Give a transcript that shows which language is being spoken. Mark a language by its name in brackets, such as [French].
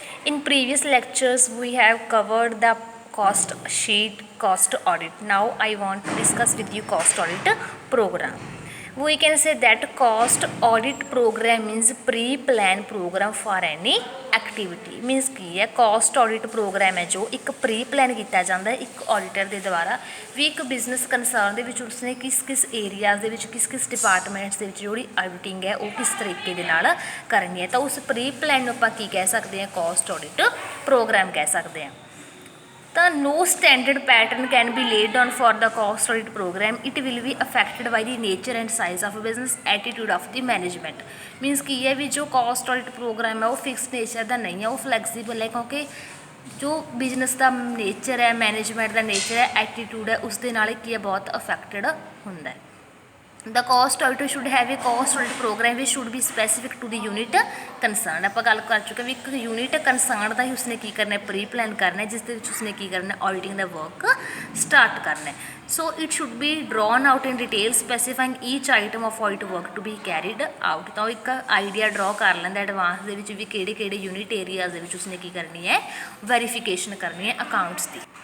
[English] In previous lectures we have covered the cost sheet, cost audit. Now I want to discuss with you cost audit program. We can say that cost audit program means pre-plan program for any activity. [Punjabi] Means ਕੀ ਹੈ cost audit program ਹੈ ਜੋ ਇੱਕ pre-plan ਕੀਤਾ ਜਾਂਦਾ ਹੈ ਇੱਕ auditor ਦੇ ਦੁਆਰਾ ਵੀ ਇੱਕ ਬਿਜ਼ਨਸ ਕੰਸਰਨ ਦੇ ਵਿੱਚ ਉਸਨੇ ਕਿਸ ਏਰੀਆਜ਼ ਦੇ ਵਿੱਚ ਕਿਸ ਡਿਪਾਰਟਮੈਂਟਸ ਦੇ ਵਿੱਚ ਜਿਹੜੀ ਆਡਿਟਿੰਗ ਹੈ ਉਹ ਕਿਸ ਤਰੀਕੇ ਦੇ ਨਾਲ ਕਰਨੀ ਹੈ ਤਾਂ ਉਸ pre-plan ਨੂੰ ਆਪਾਂ ਕੀ ਕਹਿ ਸਕਦੇ ਹਾਂ cost audit program ਕਹਿ ਸਕਦੇ ਹਾਂ। [English] The no standard pattern can be laid down for the cost audit program. It will be affected by the nature and size of a business, attitude of the management. [Punjabi] Means ਕੀ ਹੈ ਵੀ ਜੋ cost audit program ਹੈ ਉਹ fix nature ਦਾ ਨਹੀਂ ਹੈ, ਉਹ flexible ਹੈ ਕਿਉਂਕਿ ਜੋ ਬਿਜ਼ਨਸ ਦਾ ਨੇਚਰ ਹੈ, ਮੈਨੇਜਮੈਂਟ ਦਾ ਨੇਚਰ ਹੈ, ਐਟੀਟਿਊਡ ਹੈ, ਉਸ ਦੇ ਨਾਲ ਕੀ ਹੈ ਬਹੁਤ ਅਫੈਕਟਡ ਹੁੰਦਾ ਹੈ। [English] The cost auditor should have a cost audit program which should be specific to the unit concerned। [Punjabi] ਆਪਾਂ ਗੱਲ ਕਰ ਚੁੱਕੇ ਵੀ ਇੱਕ ਯੂਨਿਟ ਕੰਸਰਨ ਦਾ ਹੀ ਉਸਨੇ ਕੀ ਕਰਨਾ ਹੈ ਪ੍ਰੀ ਪਲਾਨ ਕਰਨਾ ਹੈ ਜਿਸ ਦੇ ਵਿੱਚ ਉਸਨੇ ਕੀ ਕਰਨਾ ਆਡਿਟਿੰਗ ਦਾ ਵਰਕ ਸਟਾਰਟ ਕਰਨਾ ਹੈ। [English] So it should be drawn out in detail specifying each item of audit work to be carried out. [Punjabi] ਤਾਂ ਉਹ ਇੱਕ ਆਈਡੀਆ ਡਰਾ ਕਰ ਲੈਂਦਾ ਐਡਵਾਂਸ ਦੇ ਵਿੱਚ ਵੀ ਕਿਹੜੇ ਯੂਨਿਟ ਏਰੀਆਜ਼ ਦੇ ਵਿੱਚ ਉਸਨੇ ਕੀ ਕਰਨੀ ਹੈ ਵੈਰੀਫਿਕੇਸ਼ਨ ਕਰਨੀ ਹੈ ਅਕਾਊਂਟਸ ਦੀ।